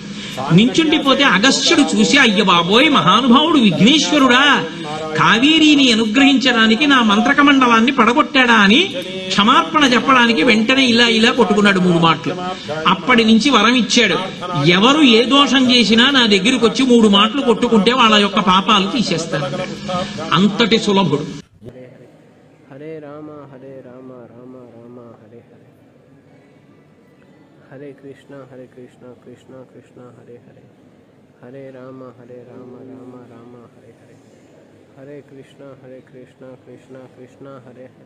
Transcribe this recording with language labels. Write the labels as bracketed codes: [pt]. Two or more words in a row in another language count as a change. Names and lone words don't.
[te] నించుండిపోతే అగస్త్యుడు చూసి, అయ్య బాబోయ్, మహానుభావుడు విఘ్నేశ్వరుడా, కావేరీని అనుగ్రహించడానికి నా మంత్రకమండలాన్ని పడగొట్టాడా అని క్షమార్పణ చెప్పడానికి వెంటనే ఇలా కొట్టుకున్నాడు 3 మాటలు. అప్పటి నుంచి వరం ఇచ్చాడు, ఎవరు ఏ దోషం చేసినా నా దగ్గరికి వచ్చి 3 మాటలు కొట్టుకుంటే వాళ్ళ యొక్క పాపాలు తీసేస్తాను. అంతటి సులభుడు. [sa] హరే రామ హరే రామ రామ రామ హరే హరే. హరే కృష్ణ కృష్ణ కృష్ణ హరే హరే. హరే రామ రామ రామ హరే హరే. హరే కృష్ణ కృష్ణ కృష్ణ హరే హరే.